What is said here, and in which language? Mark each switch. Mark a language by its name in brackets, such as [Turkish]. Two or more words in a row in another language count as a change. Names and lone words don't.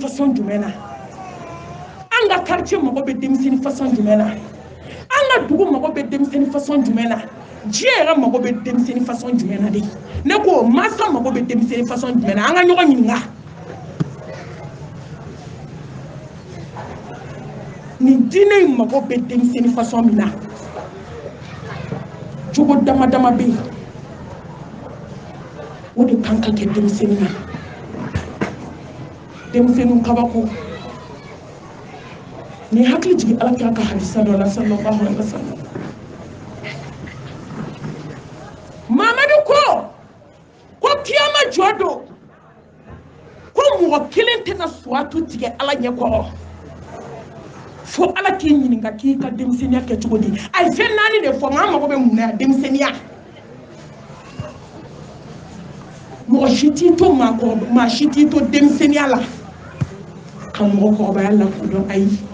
[Bambara] façon jumɛn na an ka quartier mago bɛ denmisɛnnin façon jumɛn na an ka dugu mago bɛ denmisɛnnin façon jumɛn na diɲɛ yɛrɛ mago bɛ denmisɛnnin façon jumɛn na de ne ko mansa mago bɛ denmisɛnnin façon jumɛn na an ka ɲɔgɔn ɲininka nin diinɛ in mago bɛ denmisɛnnin façon min na jogo dama dama bɛ yen o de kan ka kɛ denmisɛnnin na denmisɛnninw kabako ni hakili jigin alakira ka hadisa dɔ la [Arabic] صلى الله عليه وسلم [Bambara] mamadu ko kiyama jɔ don ko mɔgɔ kelen tɛna suwatu tigɛ ala ɲɛ kɔrɔ fo ala k'i ɲininka k'i ka denmisɛnniya kɛ cogo di a ye fɛn naani de fɔ maa mago bɛ mun na denmisɛnniya mɔgɔ si t'i to maa si t'i to denmisɛnniya la ka mɔgɔkɔrɔbaya la kodɔn ayi